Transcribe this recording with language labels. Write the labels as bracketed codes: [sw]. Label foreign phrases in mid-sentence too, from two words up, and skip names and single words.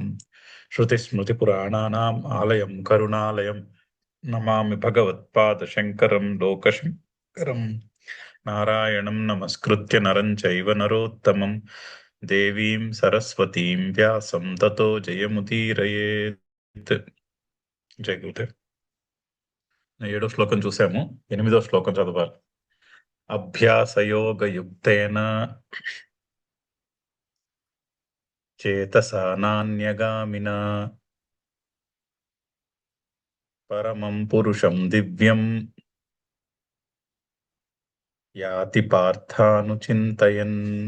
[sa] श्रुतिस्मृतिपुराणानाम् आलयं करुणालयम् नमामि भगवत्पादशङ्करं लोकशङ्करम्। नारायणं नमस्कृत्य नरं चैव नरोत्तमं देवीं सरस्वतीं व्यासं ततो जयमुदीरयेत्. [hi] जय गुरुदेव. [te] 7వ శ్లోకం చూసాము. 8వ శ్లోకం చదవాలి. [sa] అభ్యాసయోగయుక్తేన చేతసా నాన్యగామినా పరమం పురుషం దివ్యం యాతి పార్థానుచింతయన్.